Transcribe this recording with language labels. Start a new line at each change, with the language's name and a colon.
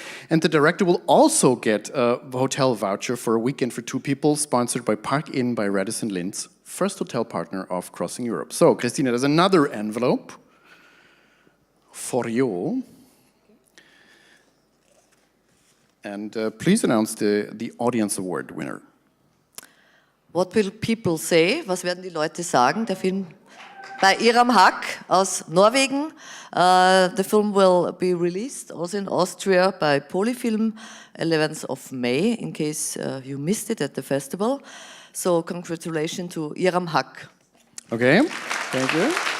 English: And the director will also get a hotel voucher for a weekend for 2 people, sponsored by Park Inn by Radisson Linz, first hotel partner of Crossing Europe. So, Christine, there's another envelope for you. And please announce the audience award winner. What will people say?
German: Was werden die Leute sagen? Der Film bei Iram Haq aus Norwegen.
English: The film will be released also in Austria by Polyfilm, 11th of May, in case you missed it at the festival. So congratulations to Iram Haq. Okay, thank you.